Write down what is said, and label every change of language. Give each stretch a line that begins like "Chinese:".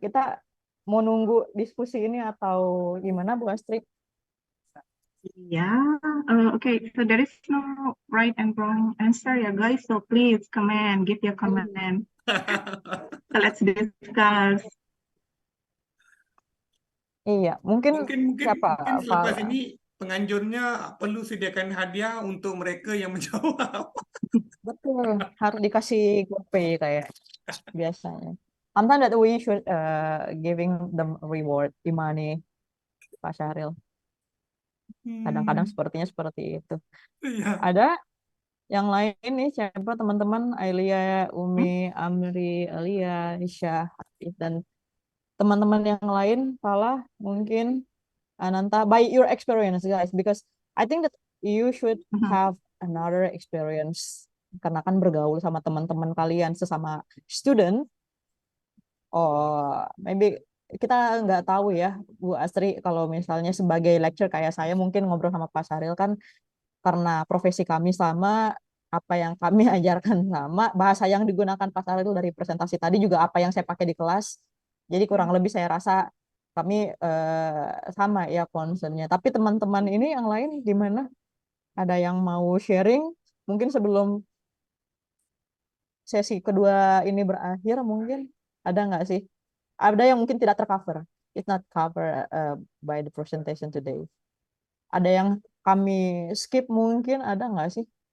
Indonesian: Kita mau nunggu diskusi ini atau gimana, Bu Astri?
English: Yeah, okay, so there is no right and wrong answer, ya guys. So please comment, give your comment. So let's discuss.
Indonesian: Iya, mungkin Mungkin siapa? selepas Fala? ini penganjurnya perlu sediakan hadiah untuk mereka yang menjawab. Betul, harus dikasih GoPay kayak biasanya.
English: Sometimes that we should giving them reward, money, Pak Syahril.
Indonesian: Kadang-kadang sepertinya seperti itu. Iya. Ada yang lain nih, siapa teman-teman? Ailia, Umi, Amri, Alia, Isya, Hafiz, dan teman-teman yang lain, Fala, mungkin Ananta,
English: by your experience, guys, because I think that you should have another experience
Indonesian: karena kan bergaul sama teman-teman kalian sesama student. Oh, maybe kita nggak tahu ya, Bu Astri, kalau misalnya sebagai lecturer kayak saya mungkin ngobrol sama Pak Saril kan karena profesi kami sama, apa yang kami ajarkan sama, bahasa yang digunakan Pak Saril dari presentasi tadi juga apa yang saya pakai di kelas. Jadi kurang lebih saya rasa kami sama ya concernnya. Tapi teman-teman ini yang lain gimana? Ada yang mau sharing? Mungkin sebelum sesi kedua ini berakhir mungkin ada nggak sih? Ada yang mungkin tidak tercover.
English: It's not cover by the presentation today.
Indonesian: Ada yang kami skip mungkin, ada nggak sih?